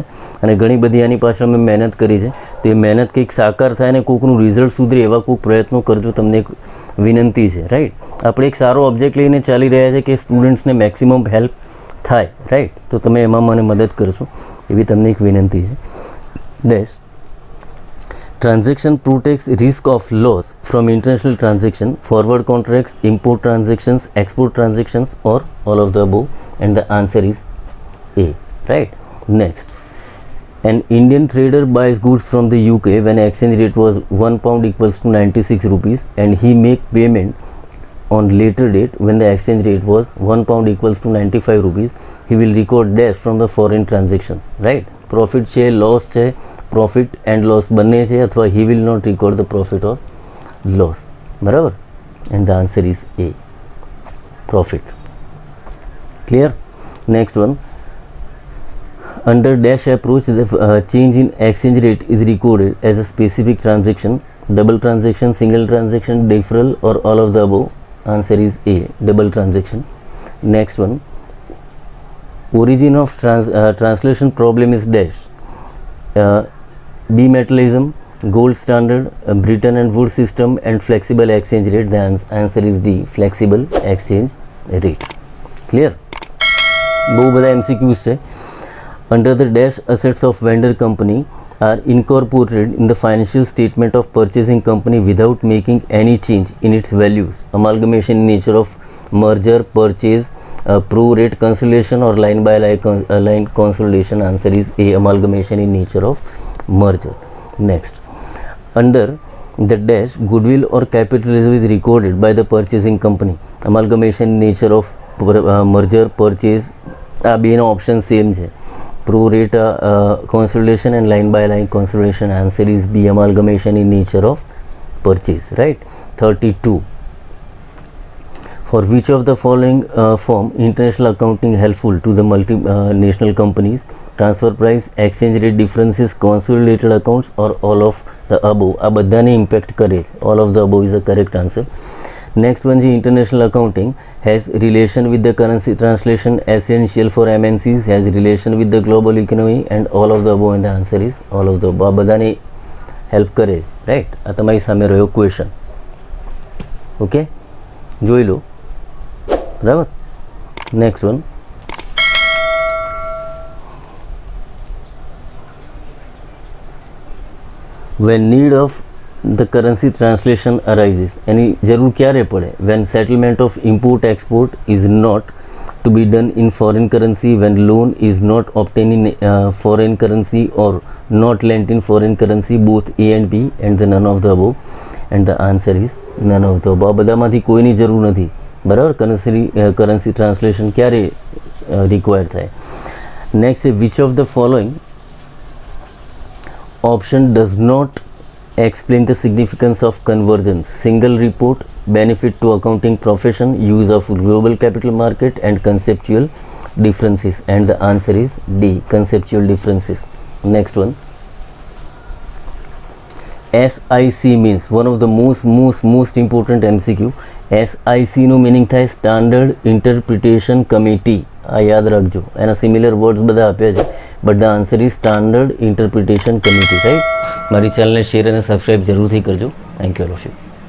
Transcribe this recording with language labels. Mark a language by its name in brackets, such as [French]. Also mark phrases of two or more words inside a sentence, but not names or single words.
[Gujarati] અને ઘણી બધી આની પાછળ મેં મહેનત કરી છે, તો એ મહેનત કંઈક સાકાર થાય અને કોઈકનું રિઝલ્ટ સુધરે એવા કોઈક પ્રયત્નો કરજો, તમને એક વિનંતી છે. રાઈટ, આપણે એક સારો ઓબ્જેક્ટ લઈને ચાલી રહ્યા છે કે સ્ટુડન્ટ્સને [English] maximum help [Gujarati] થાય. રાઈટ, તો તમે એમાં મને મદદ કરશો એવી તમને એક વિનંતી છે. ડેશ, [English] transaction protects risk of loss from international transaction, forward contracts, import transactions, export transactions, or all of the above, and the answer is A. Right, next, an Indian trader buys goods from the UK when exchange rate was £1 equals to 96 rupees, and he make payment on later date when the exchange rate was £1 equals to 95 rupees. He will record dash from the foreign transactions. Right, profit છે, loss છે, profit and loss [Gujarati] બંને છે, અથવા [English] he will not record the profit or loss. બરાબર, and the answer is A, profit. Clear? Next one, under dash approach the change in exchange rate is recorded as a specific transaction, double transaction, single transaction, deferral, or all of the above. Answer is A, double transaction. Next one, origin of translation problem is dash, bimetallism, gold standard, Bretton and Woods system, and flexible exchange rate. The answer is D, flexible exchange rate. Clear? [Gujarati] બહુ બધા MCQs છે. [English] Under the dash, assets of vendor company are incorporated in the financial statement of purchasing company without making any change in its values. Amalgamation in nature of merger, purchase, pro-rate consolidation or line consolidation. Answer is A, amalgamation in nature of merger. Next, under the dash, goodwill or capital reserve is recorded by the purchasing company. Amalgamation in nature of merger, purchase. [Gujarati] આ બેનો [English] option same [Gujarati] છે. [English] Pro rata consolidation and line by line consolidation. Answer is B, amalgamation in nature of purchase. Right. 32. For which of the following form international accounting helpful to the multinational companies? Transfer price, exchange rate differences, consolidated accounts, or all of the above? [Gujarati] આ બધાને ઇમ્પેક્ટ કરે. [English] All of the above is the correct answer. Next one is international accounting has relation with the currency translation, essential for MNCs, has relation with the global economy, and all of the above, and the answer is all of the above. [Gujarati] બધાને હેલ્પ કરે. રાઈટ. આ તમારી સામે રહ્યો ક્વેશ્ચન. ઓકે, જોઈ લો. બરાબર. [English] next one, when need of the currency translation arises. [Gujarati] એની જરૂર ક્યારે પડે? [English] When settlement of import export is not to be done in foreign currency, when loan is not obtained in foreign currency or not lent in foreign currency, both A and B, and the none of the above, and the answer is none of the above. [Gujarati] બધામાંથી કોઈની જરૂર નથી. બરાબર. [English] currency translation [Gujarati] ક્યારે required થાય? [English] Next, which of the following option does not explain the significance of convergence? Single report, benefit to accounting profession, use of global capital market, and conceptual differences. And the answer is D, conceptual differences. Next one, SIC means one of the most important MCQ. [Gujarati] SIC નો મીનિંગ થાય [English] Standard Interpretation Committee. [Gujarati] આ યાદ રાખજો. [English] એના similar words [Gujarati] બધા આપ્યા છે, [English] but the answer is Standard Interpretation Committee. [Gujarati] રાઈટ. મારી ચેનલને શેર અને સબસ્ક્રાઈબ જરૂરથી કરજો. [English] Thank you all of you.